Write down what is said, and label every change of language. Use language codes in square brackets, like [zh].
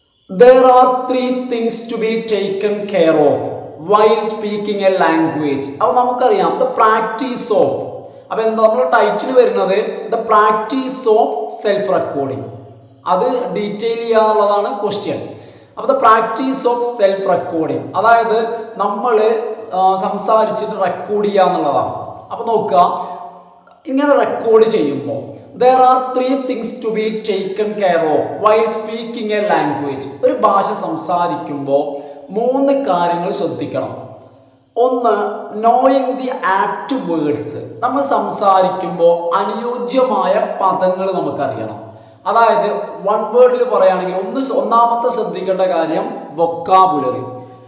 [en] There are three things to be taken care of while speaking a language. [ml] അപ്പോൾ നമുക്കറിയാം [en] The practice of. [ml] അപ്പോൾ എന്താ നമ്മുടെ title വരുന്നത്? [en] The practice of self recording. [ml] അത് detail ചെയ്യാനുള്ളതാണ് question. അപ്പോൾ [en] the practice of self recording, [ml] അതായത് നമ്മൾ സംസാരിച്ചിട്ട് റെക്കോർഡ് ചെയ്യുക എന്നുള്ളതാണ്. അപ്പോൾ നോക്കുക, ഇങ്ങനെ റെക്കോർഡ് ചെയ്യുമ്പോൾ [en] there are three things to be taken care of while speaking a language. [ml] ഒരു ഭാഷ സംസാരിക്കുമ്പോൾ മൂന്ന് കാര്യങ്ങൾ ശ്രദ്ധിക്കണം. ഒന്ന്, [en] Knowing the apt words. [ml] നമ്മൾ സംസാരിക്കുമ്പോൾ അനുയോജ്യമായ പദങ്ങൾ നമുക്കറിയണം. അതായത് വൺ വേർഡിൽ പറയുകയാണെങ്കിൽ ഒന്നാമത്തെ ശ്രദ്ധിക്കേണ്ട കാര്യം വൊക്കാബുലറി.